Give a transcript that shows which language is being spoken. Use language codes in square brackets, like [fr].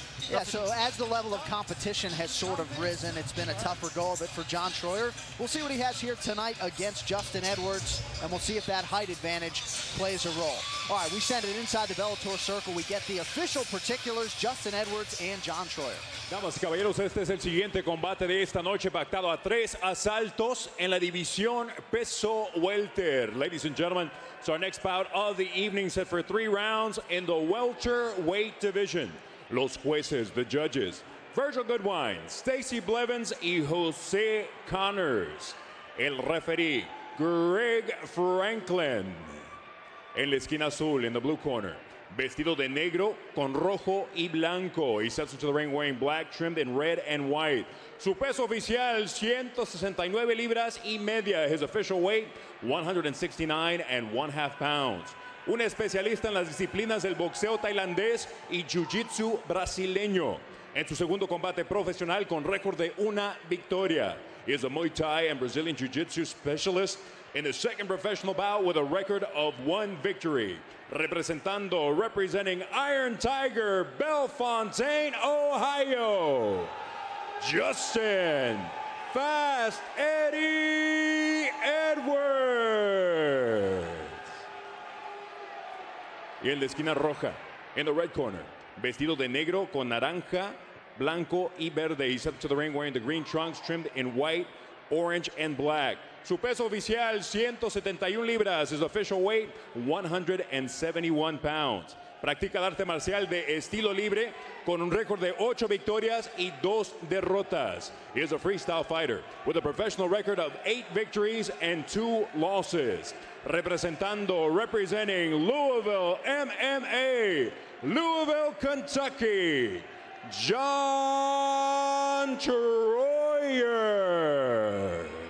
[en] Yeah, so as the level of competition has sort of risen, it's been a tougher go of it for John Troyer. We'll see what he has here tonight against Justin Edwards, and we'll see if that height advantage plays a role. All right, we send it inside the Bellator circle. We get the official particulars, Justin Edwards and John Troyer. [es] Damas y caballeros, este es el siguiente combate de esta noche, pactado a 3 asaltos en la división peso welter. [en] Ladies and gentlemen, it's our next bout of the evening, set for 3 rounds in the welterweight division. [es] Los jueces, [en] the judges, [es] Virgil Goodwine, Stacy Blevins y Jose Connors. El referee, Greg Franklin. En la esquina azul, [en] in the blue corner, [es] vestido de negro con rojo y blanco. [en] He steps into the ring wearing black, trimmed in red and white. [es] Su peso oficial, 169 libras y media. [en] His official weight, 169 1/2 pounds. [es] Un especialista en las disciplinas del boxeo tailandés y jiu-jitsu brasileño. En su segundo combate profesional con récord de 1 victoria. [en] He is a Muay Thai and Brazilian jiu-jitsu specialist in his second professional bout with a record of 1 victory. Representing Iron Tiger, Bellefontaine, Ohio, Justin Fast Eddie Edwards. [es] Y en la esquina roja, [en] in the red corner, [es] vestido de negro con naranja, blanco y verde. [en] He steps to the ring wearing the green trunks trimmed in white, orange, and black. [es] Su peso oficial, 171 libras. [en] His official weight, 171 pounds. [es] Practica el arte marcial de estilo libre con un récord de 8 victorias y 2 derrotas. [en] He is a freestyle fighter with a professional record of 8 victories and 2 losses. Representing Louisville MMA, Louisville, Kentucky, John Troyer.